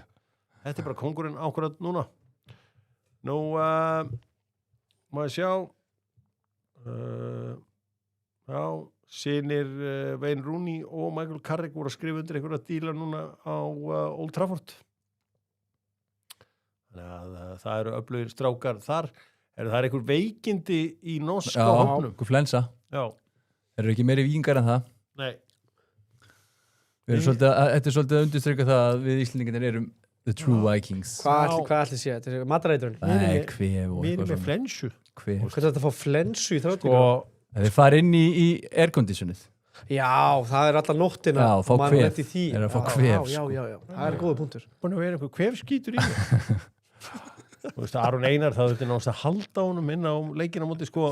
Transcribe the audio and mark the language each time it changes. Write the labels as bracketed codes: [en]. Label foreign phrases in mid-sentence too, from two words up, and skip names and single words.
[is] Þetta er bara kóngurinn ákvarðat núna. Nú, maður sjá, synir Wayne Rooney og Michael Carrick voru að skrifa undir einhverja díla núna á Old Trafford. Þannig að það eru öflugir strákar þar. Það er einhver veikindi í norska hópnum. Já, flensa. Já. Eru ekki meiri víkingar en það? Nei. Þetta er svolítið að undirstryka það að við Íslendingarnir erum [en] the true Vikings. [is] Hvað ætli sé? Þetta er matareiturinn? Nei, kvef og eitthvað svona. Mér er með flensu. Hvað er þetta að fá flensu í þráttíku? Þeir fara inn í airconditionið. Já, það er alltaf nóttina. Já, fá kvef. Það er að fá kvef. Já. Það er góða punktur. Búin að vera einhver kvefskítur í það. Þú veist, Aron Einar, það þurfti náttúrulega að halda honum inn á leikina móti, sko.